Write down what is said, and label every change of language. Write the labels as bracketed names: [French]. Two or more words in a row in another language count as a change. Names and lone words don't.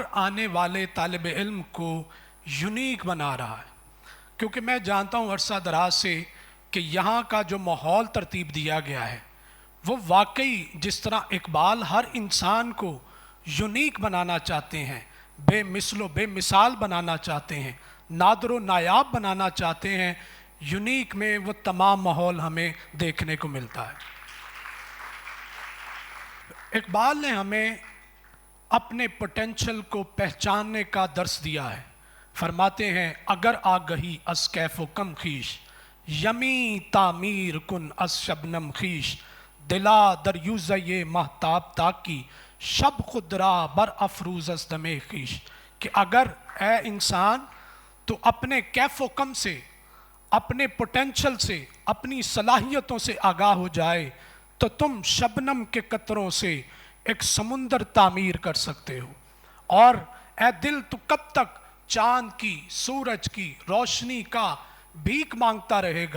[Urdu] آنے والے طالب علم کو یونیک بنا رہا ہے، کیونکہ میں جانتا ہوں عرصہ دراز سے کہ یہاں کا جو ماحول ترتیب دیا گیا ہے وہ واقعی جس طرح اقبال ہر انسان کو یونیک بنانا چاہتے ہیں، بے مثل و بے مثال بنانا چاہتے ہیں، نادر و نایاب بنانا چاہتے ہیں، یونیک میں وہ تمام ماحول ہمیں دیکھنے کو ملتا ہے۔ اقبال نے ہمیں اپنے پوٹینشل کو پہچاننے کا درس دیا ہے۔ فرماتے ہیں [Persian] اگر آگہی از کیف و کم خیش، یمی تعمیر کن از شبنم خیش، دلا دریوزہ مہتاب تاکی، شب خدرا بر افروز از دم خیش، [Urdu] کہ اگر اے انسان تو اپنے کیف و کم سے، اپنے پوٹینشل سے، اپنی صلاحیتوں سے آگاہ ہو جائے تو تم شبنم کے قطروں سے ایک سمندر تعمیر کر سکتے ہو۔ اور اے دل تو کب تک چاند کی، سورج کی روشنی کا بھیک مانگتا رہے گا؟